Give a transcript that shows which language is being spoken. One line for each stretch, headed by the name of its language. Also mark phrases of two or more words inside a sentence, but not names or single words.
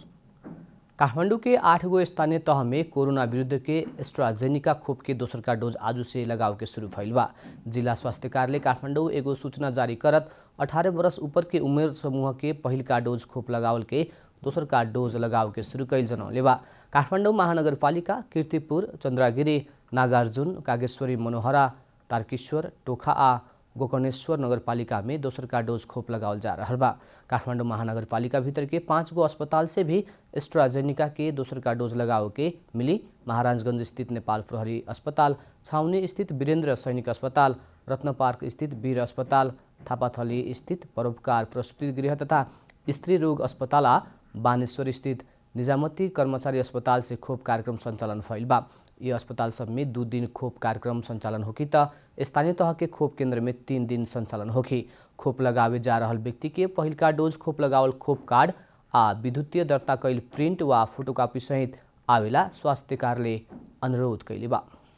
Bhojpuri: काठमांडू के 8 गो स्थानीय तह में कोरोना विरुद्ध के एस्ट्राजेनिका खोप के दोसर का डोज आज से लगाव के शुरू भइल बा। जिला स्वास्थ्य कार्यालय काठमांडू एगो सूचना जारी करत 18 वर्ष ऊपर के उमेर समूह के पहिल का डोज खोप लगावल के दोसर का डोज लगाव के शुरू कैल जनौले बा। काठमाडौँ महानगरपालिका, कीर्तिपुर, चन्द्रागिरी, नागार्जुन, कागेश्वरी, मनोहरा, तारकेश्वर, टोखा आ गोकर्णेश्वर नगरपालिका में दोसर का डोज खोप लगावल जा रहा बा। काठमाडौँ महानगरपालिका भीतर के 5 गो अस्पताल से भी एस्ट्राजेनिका के दोसर का डोज लगाव के मिली। महाराजगंज स्थित नेपाल प्रहरी अस्पताल, छाउनी स्थित वीरेन्द्र सैनिक अस्पताल, रत्न पार्क स्थित वीर अस्पताल, थापाथली स्थित परोपकार प्रसूति गृह तथा स्त्री रोग अस्पताल आ बानेश्वर स्थित निजामती कर्मचारी अस्पताल से खोप कार्यक्रम संचालन भइल बा। ये अस्पताल सब में 2 दिन खोप कार्यक्रम संचालन होगी त स्थानीय तह के खोप केंद्र में 3 दिन संचालन होगी। खोप लगावे जा रहल व्यक्ति के पहिल का डोज खोप लगावल खोप कार्ड आ विद्युतीय दर्ता कैल प्रिंट वा फोटोकॉपी सहित आवेला स्वास्थ्य कार्यालय अनुरोध कैले बा।